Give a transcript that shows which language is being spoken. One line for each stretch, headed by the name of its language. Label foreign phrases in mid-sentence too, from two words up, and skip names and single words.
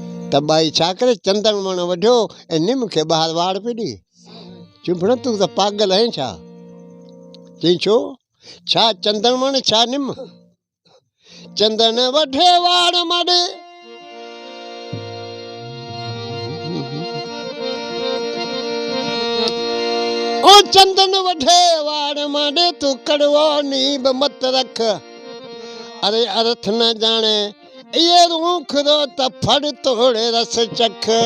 Sindhi: तबाई छा करे चंदन वण वढियो ऐं निम खे ॿाहिरि वाड़ पई ॾे। चुभण तूं त पागल आहीं छा? चई छो? छा चंदन वण छा निम? चंदन वढे वाड़ माॾे ओ चंदन वढे वाड़ माॾे
Rajasthani: तूं कड़वो नीब मत रख। अरे अर्थ न जाने ये रूख रो त फड़ तोड़े रस चख।